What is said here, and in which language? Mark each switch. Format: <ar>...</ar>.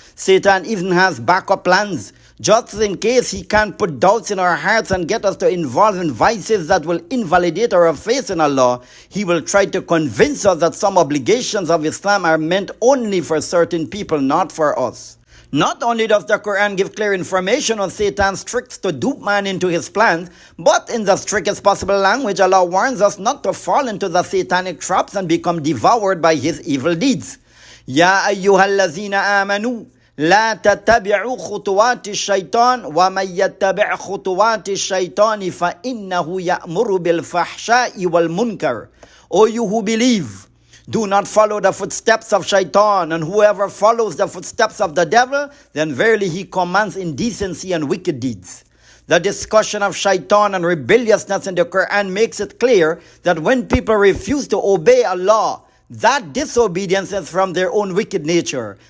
<en>Satan even has backup plans. Just in case he can't put doubts in our hearts and get us to involve in vices that will invalidate our faith in Allah, he will try to convince us that some obligations of Islam are meant only for certain people, not for us. Not only does the Quran give clear information on Satan's tricks to dupe man into his plans, but in the strictest possible language, Allah warns us not to fall into the satanic traps and become devoured by his evil deeds.</en> <ar>Ya ayyuhallazina amanu. لا تتبعوا خطوات الشيطان ومن يتبع خطوات الشيطان فإنه يأمر بالفحشاء والمنكر.</ar> <en>O you who believe, do not follow the footsteps of Shaitan, and whoever follows the footsteps of the devil, then verily he commands indecency and wicked deeds. The discussion of shaitan and rebelliousness in the Quran makes it clear that when people refuse to obey Allah, that disobedience is from their own wicked nature.</en>